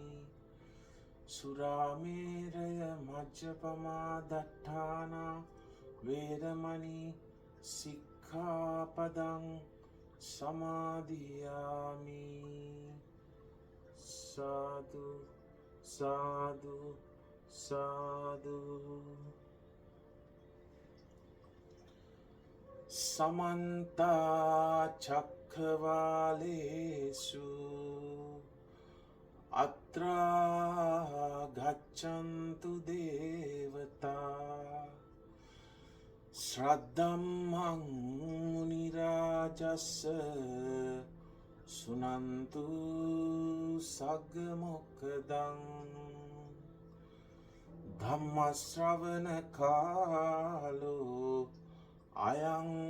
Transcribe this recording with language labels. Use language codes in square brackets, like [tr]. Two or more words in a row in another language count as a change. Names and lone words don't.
[pi] සුරාමේරය මජ්ජපමා දට්ඨානා වේරමණී සික්ඛාපදං සමාදියාමි සාදු සාදු සාදු සමන්ත චක්ඛවාලේසු අත්‍රා ගච්ඡන්තු දේවතා ශ්‍රද්ධම්මං මුනි රාජස්ස සුනන්තු සග්ග මොක්ඛදං ධම්ම ශ්‍රවණ කාලෝ අයං